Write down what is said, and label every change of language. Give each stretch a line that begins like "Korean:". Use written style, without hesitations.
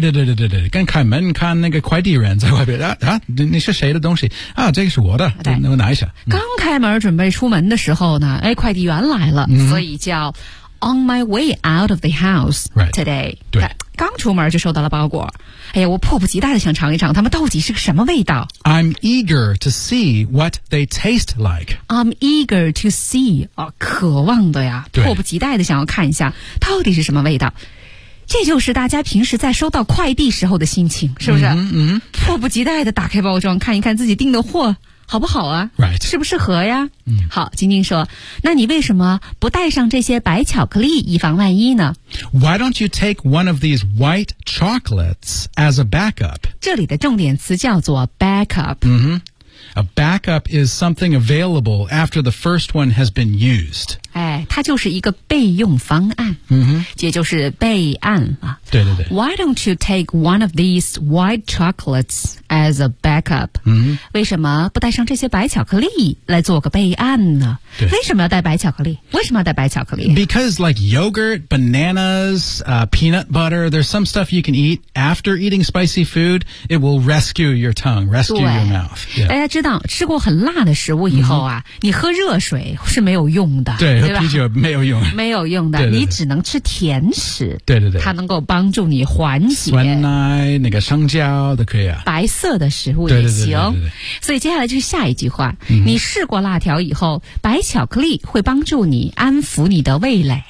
Chinese: 对刚开门看那个快递人在外边你是谁的东西啊这个是我的对我拿一下。刚开门准备出门的时候呢哎快递员来了、所以叫
English: On my way out of the house today. Right.
Chinese: 对刚出门就收到了包裹。哎呀我迫不及待的想尝一尝他们到底是个什么味道。
English: I'm eager to see what they taste like. I'm eager to see.、
Chinese: 哦、渴望的呀迫不及待的想要看一下到底是什么味道。这就是大家平时在收到快递时候的心情是不是迫不及待的打开包装看一看自己订的货。好不好啊
English: Right.
Chinese: 适不适合呀、好晶晶说那你为什么不带上这些白巧克力以防万一呢
English: Why don't you take one of these white chocolates as a backup?
Chinese: 这里的重点词叫做 backup、
English: A backup is something available after the first one has been used.
Chinese: 哎，它就是一个备用方案。也就是备案啊。对。
English: Why don't you take one of these white chocolates as a backup?
Chinese: 为什么不带上这些白巧克力来做个备案呢？对。为什么要带白巧克力？
English: Because like yogurt, bananas, peanut butter, there's some stuff you can eat after eating spicy food. It will rescue your tongue, rescue your mouth. Yeah.
Chinese: 大家知道吃过很辣的食物以后啊、你喝热水是没有用的对喝啤酒没有用的你只能吃甜食对它能够帮助你缓解酸奶那个香蕉都可以啊白色的食物也行所以接下来就是下一句话、你试过辣条以后白巧克力会帮助你安抚你的味蕾